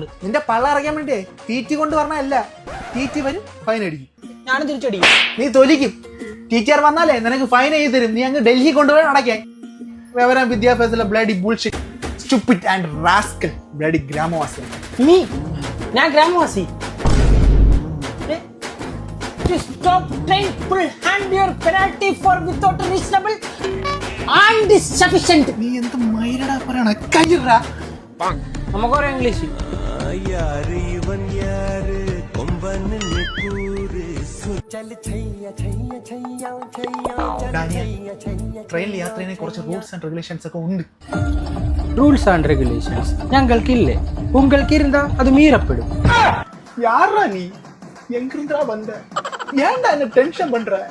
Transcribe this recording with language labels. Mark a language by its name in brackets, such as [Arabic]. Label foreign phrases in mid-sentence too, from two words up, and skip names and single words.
[Malayalam] നിന്റെ പള്ള അറിയാൻ വേണ്ടിയേ തീറ്റി കൊണ്ട് പറഞ്ഞല്ല. തീറ്റി വരും, ഫൈൻ അടിക്കും. ഞാനും തിരിച്ചടിക്കും. നീ തൊലിക്കും. ടീച്ചർ വന്നാലേ നിനക്ക് ഫൈൻ എഴുതി തരും. നീ അങ്ങ് ഡൽഹി കൊണ്ടുപോയി അടയ്ക്കാൻ. വിവരം വിദ്യാഭ്യാസത്തിലെ [English] bloody bullshit stupid and rascal bloody ഗ്രാമവാസി. [Malayalam] നീ ഞാൻ ഗ്രാമവാസി. [English] Stop train, full hand your penalty for without reasonable and sufficient. [Malayalam] നീ എന്ത് മൈരടാ പറയണ? കയ്യറാ നമുക്കറിയാം ഇംഗ്ലീഷ്. ട്രെയിനിൽ യാത്രയെ കുറച്ച് [English] rules and regulations [Malayalam] ഒക്കെ ഉണ്ട്. [English] rules and regulations [Malayalam] ഞങ്ങൾക്കില്ലേ? [Tamil] உங்களுக்கு இருந்தா அது மீறப்படும். யாரா நீ? எங்கிருந்தா வந்த? ஏன்டா என்ன டென்ஷன் பண்ற?